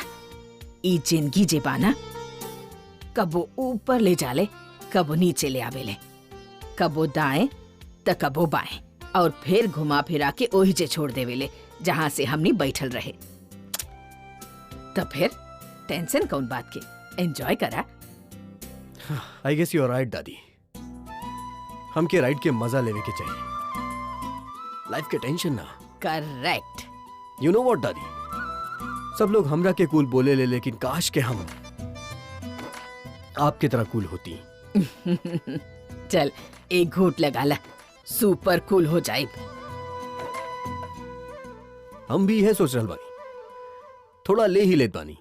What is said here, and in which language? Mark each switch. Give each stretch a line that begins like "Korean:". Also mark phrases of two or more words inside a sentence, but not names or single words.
Bhojpuri: ई जिंदगी जे बाना, कबो ऊपर ले जाले, कबो नीचे ले आवेले, कबो दाएं त कबो बाएं, और फिर घुमा फिरा के ओही जे छोड़ देवेले जहां से हमनी बैठल रहे। तो फिर टेंशन कौन बात के, एंजॉय करा।
English: I guess you are right
Bhojpuri: दादी, हमके राइड के मजा लेवे के चाहिए, लाइफ के टेंशन ना। करेक्ट।
English: You know what
Bhojpuri: दादी, सब लोग हमरा के कूल बोले ले, लेकिन काश के हम आपके तरह कूल होती। चल एक घूंट लगा ला,
English: super cool
Bhojpuri: हो जाए। हम भी यह सोच रहल बानी, थोड़ा ले ही लेत बानी।